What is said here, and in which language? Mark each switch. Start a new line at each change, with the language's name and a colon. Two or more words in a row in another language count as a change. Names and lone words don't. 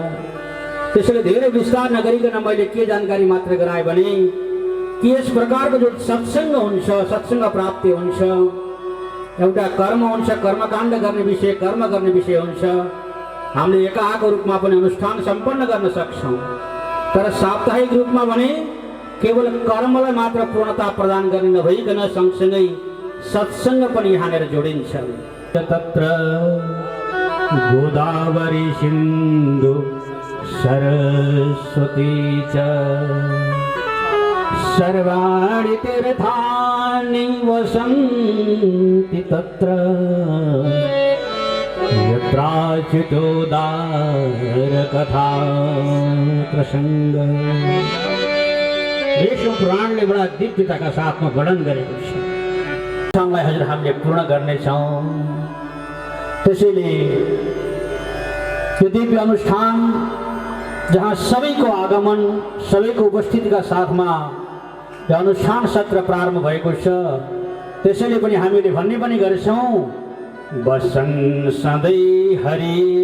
Nepali: त्यसैले धेरै विस्तार नगरिकन मैले के जानकारी मात्र गराए भने कि यस प्रकारको जो सत्संग हुन्छ, सत्संग प्राप्ति हुन्छ, एउटा कर्म हुन्छ, कर्मकाण्ड गर्ने विषय, कर्म गर्ने विषय हुन्छ। हामीले एकाको रूपमा पनि अनुष्ठान सम्पन्न गर्न सक्छौं। तर साप्ताहिक रूपमा भने केवल कर्मलाई मात्र पूर्णता प्रदान गर्ने नभइकन सँगसँगै सत्सङ्ग पनि यहाँनिर जोडिन्छ।
Sanskrit: तत्र गोदावरी सिन्धु सरस्वती च सर्वाणि तीर्थानि वसन्ति तत्र यत्राच्युतोदारकथा प्रसङ्ग।
Nepali: विष्णु पुराणले बडा दिव्यताका साथमा वर्णन गरेको छ। सँगै हजुर हामीले पूर्ण गर्नेछौँ। त्यसैले यो दिव्य अनुष्ठान जहाँ सबैको आगमन सबैको उपस्थितिका साथमा यो अनुष्ठान सत्र प्रारम्भ भएको छ, त्यसैले पनि हामीले भन्ने पनि गर्छौँ, बसन् सधैँ हरि